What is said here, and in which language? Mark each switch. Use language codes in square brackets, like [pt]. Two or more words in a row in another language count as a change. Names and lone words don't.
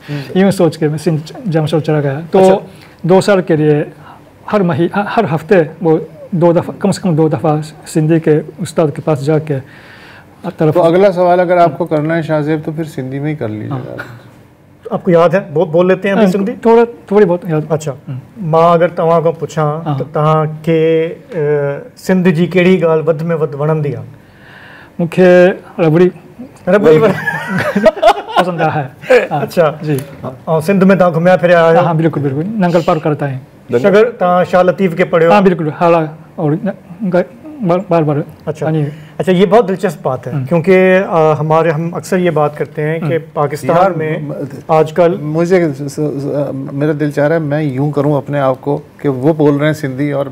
[ur] یوں سوچ کے میں سندھ جاما شروف چلا گیا۔ تو 2 سال کے لیے ہر ہفتے وہ 2 دفعہ، کم سے کم 2 دفعہ سندھی کے استاد کے پاس جاکے تو اگلا سوال اگر آپکو کرنا ہے شاہزیب، تو پھر سندھی میں ہی کر لیجیےگا. آپکو یاد ہے، بول لیتے ہیں ابھی سندھی? تھوڑی بہت یاد. [sd] अच्छा, मां अगर तव्हां खां पुछां त तव्हांखे सिंध जी कहिड़ी ॻाल्हि वधि में वधि वणंदी आहे? मूंखे रबड़ी रबड़ी [ur] پسند ہے. अच्छा जी [sd] और सिंध में तव्हां घुमिया फिरिया आहियो? [ur] ہاں بالکل بالکل، ننگل پار کرتا ہے. [sd] अगर तव्हां शाह लतीफ़ के पढ़ियो? [ur] ہاں بالکل، ہالا اور بار بار. اچھا یہ بہت دلچسپ بات ہے، کیونکہ ہم اکثر یہ بات کرتے ہیں کہ پاکستان میں آجکل مجھے میرا دل چاہ رہا ہے میں یوں کروں اپنے آپ کو کہ وہ بول رہے ہیں سندھی اور